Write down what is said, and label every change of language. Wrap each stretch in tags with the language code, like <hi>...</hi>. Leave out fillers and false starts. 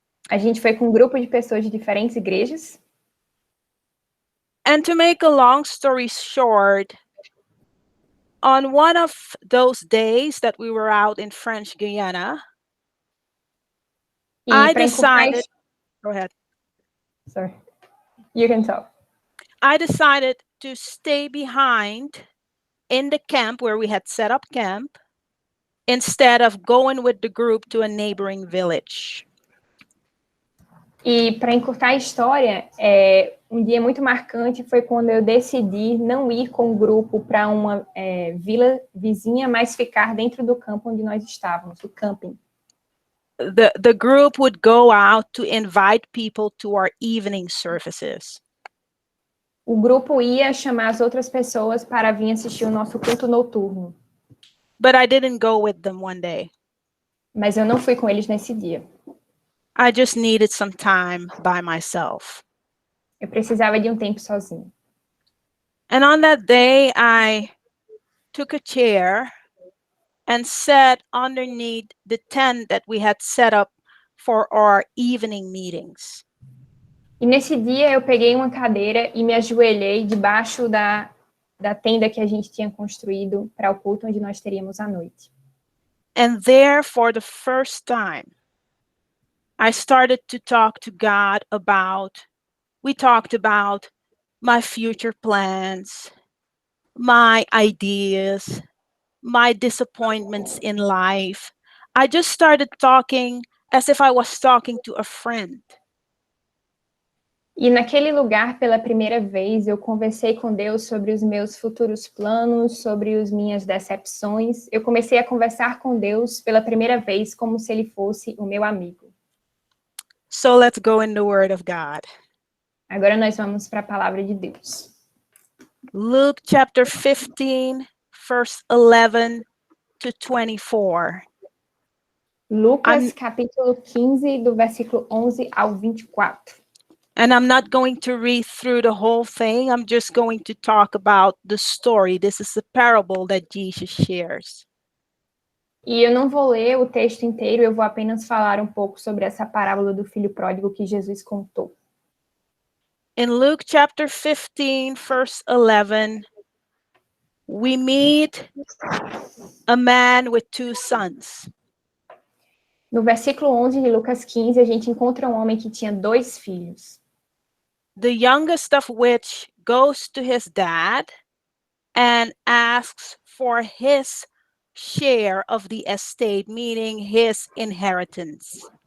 <pt>A gente foi com um grupo de pessoas de diferentes igrejas.</pt> <en>And to make a long story short, on one of those days that we were out in French Guiana, I decided, go ahead. Sorry, you can talk. I decided to stay behind in the camp where we had set up camp instead of going with the group to a neighboring village.</en> <pt>E para encurtar a história, um dia muito marcante foi quando eu decidi não ir com o grupo para uma vila vizinha, mas ficar dentro do campo onde nós estávamos, o camping.</pt> <en>The group would go out to invite people to our evening services.</en> <pt>O grupo ia chamar as outras pessoas para vir assistir o nosso culto noturno.</pt> <en>But I didn't go with them one day.</en> <pt>Mas eu não fui com eles nesse dia.</pt> <en>I just needed some time by myself.</en> <pt>Eu precisava de um tempo sozinho.</pt> <en>And on that day, I took a chair and sat underneath the tent that we had set up for our evening meetings.</en> <pt>E nesse dia eu peguei uma cadeira e me ajoelhei debaixo da tenda que a gente tinha construído para o culto onde nós teríamos à noite.</pt> <en>And there, for the first time, I started to talk to God we talked about my future plans, my ideas, my disappointments in life. I just started talking as if I was talking to a friend.</en> <pt>E naquele lugar, pela primeira vez, eu conversei com Deus sobre os meus futuros planos, sobre as minhas decepções. Eu comecei a conversar com Deus pela primeira vez como se ele fosse o meu amigo.</pt> <en>So let's go in the Word of God.</en> <pt>Agora nós vamos para a palavra de Deus.</pt> <en>Luke chapter 15, verse 11 to 24.</en> <pt>Lucas, capítulo 15, do versículo 11 ao 24.</pt> <en>And I'm not going to read through the whole thing. I'm just going to talk about the story. This is a parable that Jesus shares.</en> <pt>E eu não vou ler o texto inteiro, eu vou apenas falar um pouco sobre essa parábola do filho pródigo que Jesus contou.</pt> <en>In Luke chapter 15, verse 11, we meet a man with two sons.</en> <pt>No versículo 11 de Lucas 15, a gente encontra um homem que tinha 2 filhos.</pt> <en>The youngest of which goes to his dad and asks for his share of the estate, meaning his inheritance.</en>